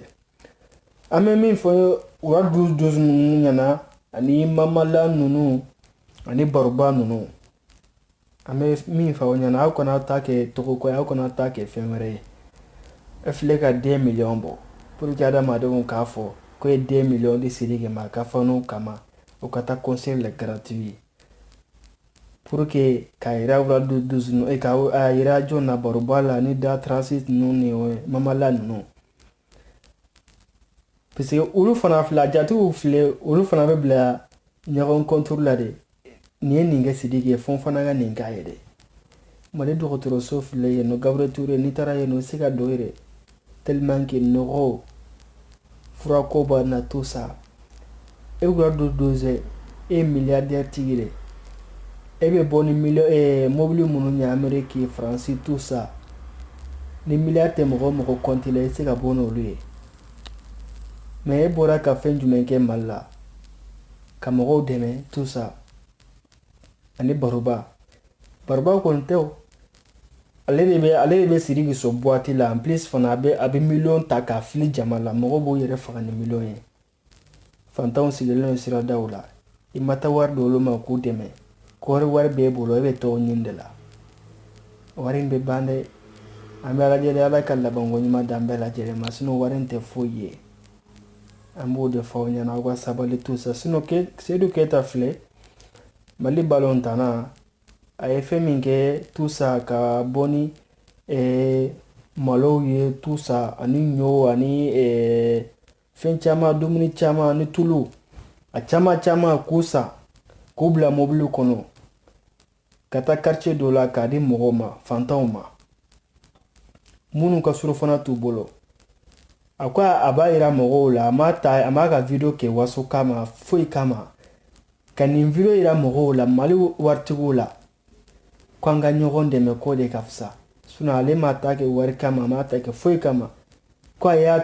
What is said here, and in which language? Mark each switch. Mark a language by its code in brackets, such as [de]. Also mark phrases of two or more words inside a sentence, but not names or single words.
[bm] An bɛ min fɔ u ka dusu ninnu ɲɛna ani mamala ninnu ani baroba ninnu an bɛ min fɔ aw ɲɛna aw kana ta kɛ tɔgɔko ye aw kana ta kɛ fɛn wɛrɛ ye e filɛ ka 10 millions bɔ [fr] pour que [bm] adamadenw k'a fɔ ko ye 2 millions de Sidiki ma ka fɔ kama o ka taa concert la gratuit [fr] pour que [bm] ka yira wuladu duzunu ka yira jɔn na baroba la ni da transit ninnu ni mamala ninnu parce que olu fana filɛ a jatigiw filɛ olu fana bɛ bila ɲɔgɔn contrôle la de nin ye nin kɛ Sidiki ye fɔ fana ka nin k'a ye dɛ Mali dɔgɔtɔrɔso filɛ yen nɔ Gabriel Touré n'i taara yen nɔ i se ka don yɛrɛ [fr] tellement que [bm] nɔgɔ furako b'a na [fr] tout ça [bm] e ka do doze e milliardaire tigi de e bɛ bɔ ni mobili minnu ɲɛ Amérique France [fr] tout ça [bm] ni milliard tɛ mɔgɔ compte la i se ka bɔ n'olu ye mais e bɔra ka fɛn jumɛn kɛ Mali la ka mɔgɔw dɛmɛ [fr] tout ça [bm] ani baroba kɔni tɛ o ale de bɛ Sidiki sɔn boîte la [fr] en plus [bm] fana a bɛ million ta k'a fili jama la mɔgɔw b'o yɛrɛ faga ni million ye fantanw sigilen don siradaw la i ma taa wari di olu ma k'u dɛmɛ ko wari b'e bolo e bɛ tɔgɔ ɲini de la wari in bɛ ban dɛ an bɛ Ala deli Ala ka labanko ɲuman d'an bɛɛ lajɛlen ma sinon wari in tɛ foyi ye an b'o de fɔ aw ɲɛna aw ka sabali [fr] tout ça [bm] sinon Seydou Keita filɛ Mali balontanna a ye fɛn min kɛ [fr] tout ça [bm] ka bɔ ni malow ye [fr] tout ça [bm] ani ɲɔ ani fɛn caman dumuni caman ani tulu a caman k'u san k'u bila mobili kɔnɔ ka taa quartier dɔ la k'a di mɔgɔw ma fantanw ma minnu ka surafana t'u bolo a ko a b'a yira mɔgɔw la a m'a ka video kɛ waso kama foyi kama ka nin video yira mɔgɔw la Mali waritigiw la ko an ka ɲɔgɔn dɛmɛ k'o de ka fisa sinon ale m'a ta kɛ wari kama a m'a ta kɛ foyi kama ko a y'a